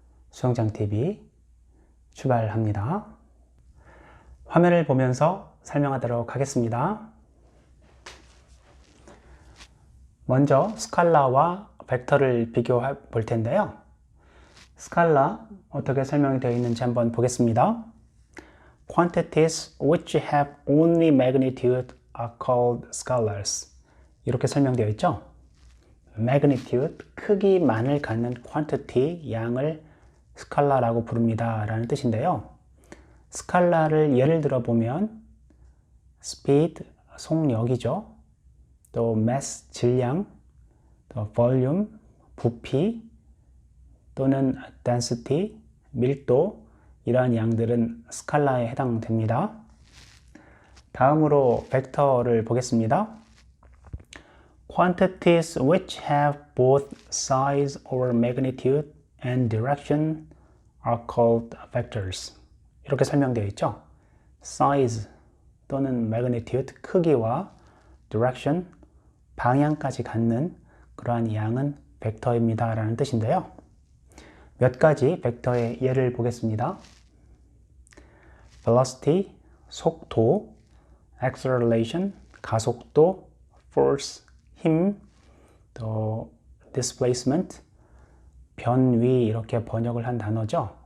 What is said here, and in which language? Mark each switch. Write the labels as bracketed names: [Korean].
[Korean] 수영장TV 출발합니다. 화면을 보면서 설명하도록 하겠습니다. 먼저 스칼라와 벡터를 비교해 볼 텐데요. 스칼라 어떻게 설명이 되어 있는지 한번 보겠습니다. [English] Quantities which have only magnitude are called scalars. [Korean] 이렇게 설명되어 있죠. magnitude, 크기만을 갖는 quantity, 양을 스칼라라고 부릅니다 라는 뜻인데요. 스칼라를 예를 들어 보면 speed, 속력이죠. 또 mass, 질량, 또 volume, 부피 또는 density, 밀도 이러한 양들은 스칼라에 해당됩니다. 다음으로 벡터를 보겠습니다. [English] Quantities which have both size or magnitude and direction are called vectors. [Korean] 이렇게 설명되어 있죠. size 또는 magnitude, 크기와 direction, 방향까지 갖는 그러한 양은 벡터입니다 라는 뜻인데요. 몇 가지 벡터의 예를 보겠습니다. velocity, 속도, acceleration, 가속도, force, 힘, 또 displacement, 변위 이렇게 번역을 한 단어죠.